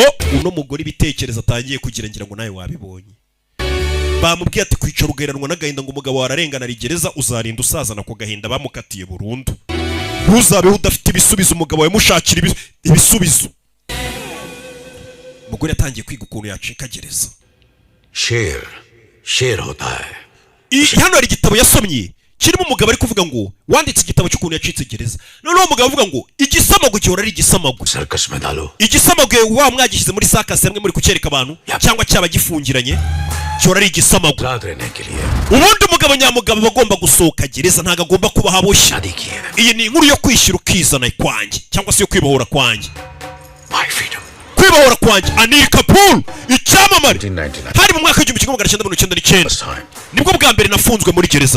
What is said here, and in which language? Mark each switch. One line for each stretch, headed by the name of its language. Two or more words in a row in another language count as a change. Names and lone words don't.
Kinyarwanda: Uno mugore ibitekerezo atangiye kugira ngira ngo nawe wabibonye. Bamubwiye ati kwicara ugeranwa n'agahinda ngo umugabo wararengana ari gereza uzarinda usazana ko gahinda bamukatiye burundu. Ntuzabe udafite ibisubizo umugabo we mushakira ibisubizo. Mugore yatangiye kwiga ukuntu yacika gereza.
Hindi: शेर होता है.
Kinyarwanda: Hano hari igitabo yasomye kirimo umugabo ari kuvuga ngo wanditse igitabo cy'ukuntu yacitse gereza. Noneho umugabo avuga ngo igisamago gihora ari igisamago.
Hindi: सर्कस में डालो.
Kinyarwanda: Igisamago wa mwagishyize muri sakasi hamwe muri kucyereka abantu cyangwa cyaba gifungiranye gihora ari igisamago. Ubundi umugabo nyamugabo bagomba gusohoka gereza, ntago agomba kuba haboshye. Iyi ni inkuru yo kwishyira ukizana kwanjye cyangwa se yo kwibohora kwanjye. Kwibohora kwanjye Anil Kapoor icyamamare hari mu mwaka w'1999 nibwo bwa mbere nafunzwe muri gereza.